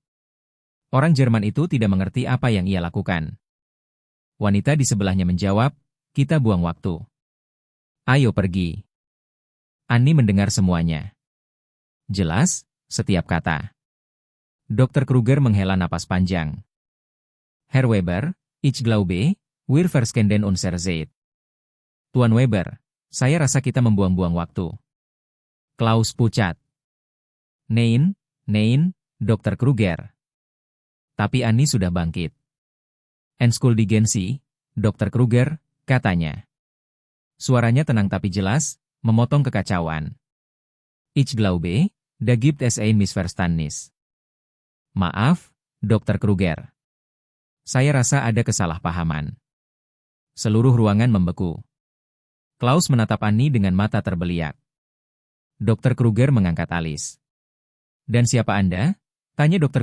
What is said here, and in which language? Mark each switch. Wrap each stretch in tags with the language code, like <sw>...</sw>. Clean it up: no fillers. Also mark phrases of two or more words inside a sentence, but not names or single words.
<id>Orang Jerman itu tidak mengerti apa yang ia lakukan. Wanita di sebelahnya menjawab, kita buang waktu. Ayo pergi. Annie mendengar semuanya. Jelas, setiap kata. Dr. Kruger menghela napas panjang.</id> <de>Herr Weber, ich glaube, wir verschwenden unsere Zeit.</de> <id>Tuan Weber, saya rasa kita membuang-buang waktu. Klaus pucat. Nein, Dr. Kruger. Tapi Annie sudah bangkit.</id> <de>Entschuldigen Sie,</de> <id>Dr. Kruger, katanya. Suaranya tenang tapi jelas, memotong kekacauan.</id> <de>Ich glaube, da gibt es ein Missverständnis.</de> <id>Maaf, Dr. Kruger. Saya rasa ada kesalahpahaman. Seluruh ruangan membeku. Klaus menatap Annie dengan mata terbeliak. Dr. Kruger mengangkat alis. Dan siapa Anda? Tanya Dr.</id>